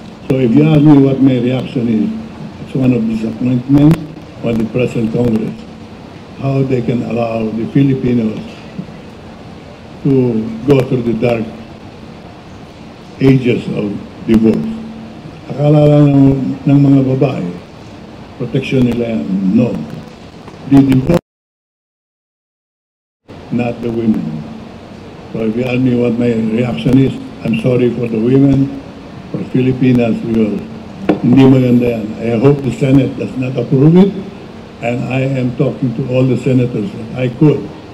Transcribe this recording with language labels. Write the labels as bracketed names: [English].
[English] So if you ask me what my reaction is, it's one of disappointment on the present Congress, how they can allow the Filipinos to go through the dark ages of divorce. [Filipino] Akala lang ng mga babae, protection nila yan. [English] No. The divorce, not the women. So if you ask me what my reaction is, I'm sorry for the women, for Filipinas, [Filipino] hindi maganda yan. [English] I hope the Senate does not approve it, and I am talking to all the senators that I could.